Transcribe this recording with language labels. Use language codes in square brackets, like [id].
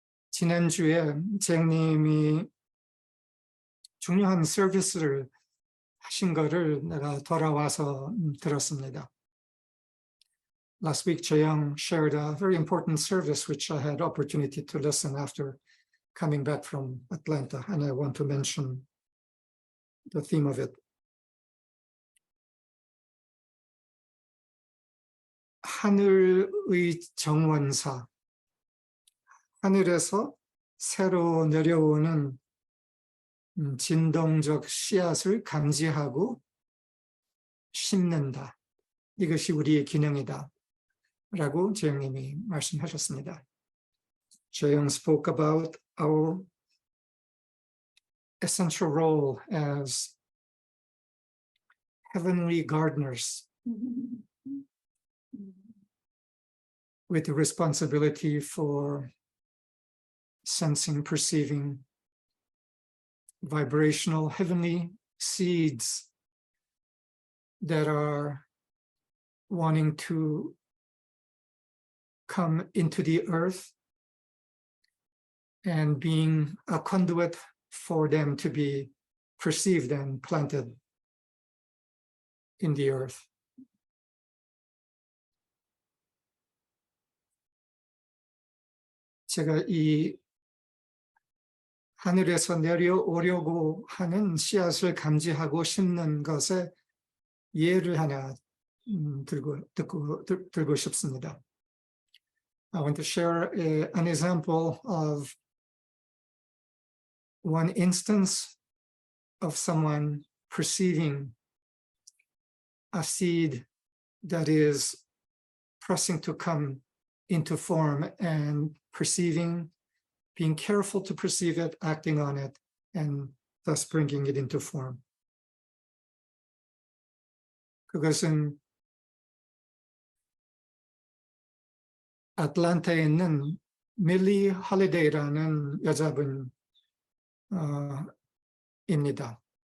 [ko] 지난주에 재영님이 중요한 서비스를 하신 거를 내가 돌아와서 들었습니다. [en] Last week, 재영 shared a very important service which I had opportunity to listen after coming back from Atlanta, and I want to mention the theme of it. [ko] 하늘의 정원사, 하늘에서 새로 내려오는 진동적 씨앗을 감지하고 심는다. 이것이 우리의 기능이다. 라고 재영님이 말씀하셨습니다. [en] 재영 spoke about our essential role as heavenly gardeners with the responsibility for sensing, perceiving vibrational heavenly seeds that are wanting to come into the earth and being a conduit for them to be perceived and planted in the earth. [ko] 제가 이 하늘에서 내려오려고 하는 씨앗을 감지하고 심는 것에 예를 하나 들고 싶습니다. [en] I want to share an example of one instance of someone perceiving a seed that is pressing to come into form and perceiving, being careful to perceive it, acting on it, and thus bringing it into form. [ko] 그것은 아틀란타에 있는 밀리 홀리데이라는 여자분 입니다.